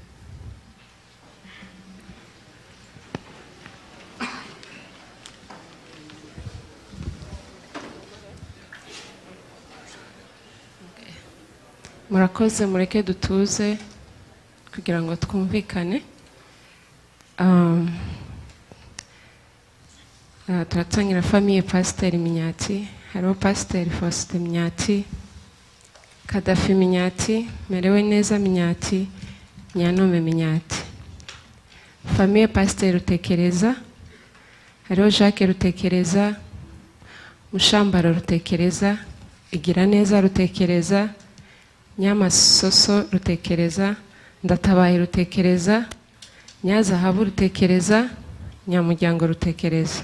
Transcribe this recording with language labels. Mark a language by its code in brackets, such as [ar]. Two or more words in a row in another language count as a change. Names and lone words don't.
[rn] Murakoze, mureke dutuze kugira ngo twumvikane. Turatangira famille Pasteur Minyati, hariho Pasteur Faustin Minyati, Kadafi Minyati, Merewe Neza Minyati, Nyanome Minyati. Famille Pasteur Rutekereza, hariho Jacques Rutekereza, Mushambara Rutekereza, Igira Neza Rutekereza, Nyamasoso Rutekereza, Ndatabaye Rutekereza, Nyazahabu Rutekereza, Nyamuryango Rutekereza.